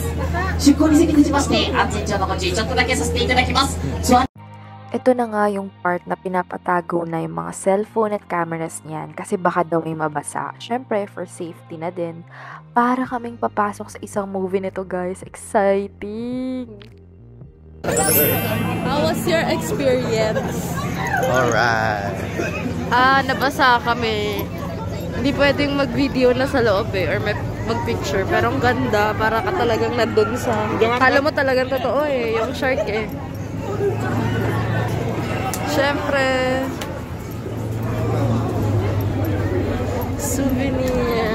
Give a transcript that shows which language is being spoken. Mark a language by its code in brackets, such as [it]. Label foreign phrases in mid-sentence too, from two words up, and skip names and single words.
[ja] 出港に先立ちまして、安全上のご注意ちょっとだけさせていただきます。 [tl] Ito na nga yung part na pinapatago na yung mga cellphone at cameras niyan kasi baka daw may mabasa. Syempre, [en] for safety [tl] na din. Para kaming papasok sa isang movie nito, guys. Exciting! [en] How was your experience? Alright. [tl] Nabasa kami. Hindi pwedeng mag-video na sa loob or mag-picture. Pero ang ganda, para ka talagang nandun sa... Kala mo talagang totoo yung shark Siyempre, souvenir.